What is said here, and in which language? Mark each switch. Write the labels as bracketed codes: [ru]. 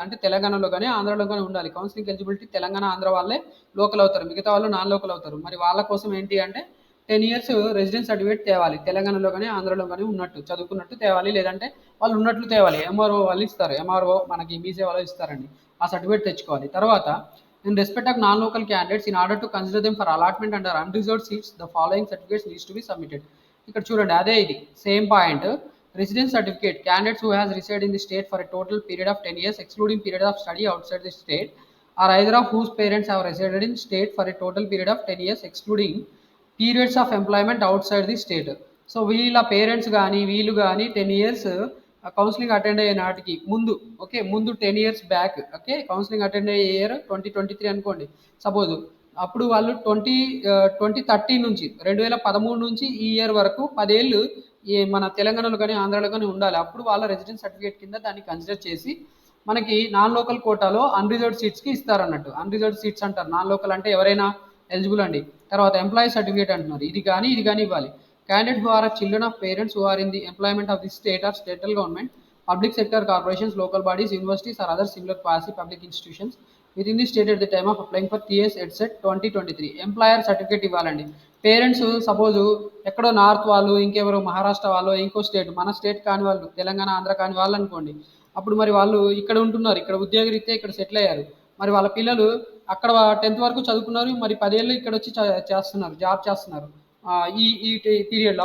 [te] అంటే తెలంగాణలో కానీ ఆంధ్రలో కానీ ఉండాలి. కౌన్సిలింగ్ ఎలిజిబిలిటీ తెలంగాణ ఆంధ్ర వాళ్ళే లోకల్ అవుతారు, మిగతా వాళ్ళు నాన్ లోకల్ అవుతారు. మరి వాళ్ళ కోసం ఏంటి అంటే 10 years రెసిడెన్స్ సర్టిఫికేట్ తేవాలి, తెలంగాణలో కానీ ఆంధ్రలో కానీ ఉన్నట్టు చదువుకున్నట్టు తేవాలి, లేదంటే వాళ్ళు ఉన్నట్లు తేవాలి. ఎంఆర్ఓ వాళ్ళు ఇస్తారు, ఎంఆర్ఓ మనకి మీ సేవలో ఇస్తారండి, ఆ సర్టిఫికేట్ తెచ్చుకోవాలి. తర్వాత [en] in respect of non-local candidates in order to consider them for allotment under unreserved seats the following certificates needs to be submitted. [te] ఇక్కడ చూడండి అదే ఇది same point. Residence certificate [en] candidates who has resided in the state for a total period of 10 years excluding period of study outside the state or either of whose parents have resided in state for a total period of 10 years excluding periods of employment outside the state. [te] So వీళ్ళ parents కానీ వీళ్ళు కానీ 10 years counselling attend అయ్యే నాటికి ముందు, okay ముందు 10 years back, okay counselling attend అయ్యే year 2023 అనుకోండి సపోజ్, అప్పుడు వాళ్ళు 2013 నుంచి 2013 నుంచి ఈ ఇయర్ వరకు 10 ఏళ్ళు ఈ మన తెలంగాణలో కానీ ఆంధ్రాలో కానీ ఉండాలి. అప్పుడు వాళ్ళ రెసిడెన్స్ సర్టిఫికేట్ కింద దాన్ని కన్సిడర్ చేసి మనకి నాన్ లోకల్ కోటాలో అన్రిజర్వ్డ్ సీట్స్కి ఇస్తారన్నట్టు. అన్రిజర్వ్డ్ సీట్స్ అంటారు, నాన్ లోకల్ అంటే ఎవరైనా ఎలిజిబుల్ అండి. తర్వాత ఎంప్లాయీ సర్టిఫికేట్ అంటున్నారు, ఇది కానీ ఇవ్వాలి. [en] Candidates who are children of parents who are in the employment of the state or state government, public sector corporations, local bodies, universities or other similar quasi-public institutions within the state at the time of applying for TS EdSet 2023. [te] Employer certificate ఇవ్వాలండి. Parents suppose ఎక్కడో north వాళ్ళు, ఇంకెవరో మహారాష్ట్ర వాళ్ళు, ఇంకో state, మన state కాని వాళ్ళు, తెలంగాణ ఆంధ్ర కాని వాళ్ళు అనుకోండి. అప్పుడు మరి వాళ్ళు ఇక్కడ ఉంటున్నారు, ఇక్కడ ఉద్యోగరీత్యా ఇక్కడ సెటిల్ అయ్యారు. మరి వాళ్ళ పిల్లలు అక్కడ 10th వరకు చదువుకున్నారు, మరి 10 ఏళ్ళు ఇక్కడ వచ్చి చేస్తున్నారు, జాబ్ చేస్తున్నారు ఈ ఈ పీరియడ్లో.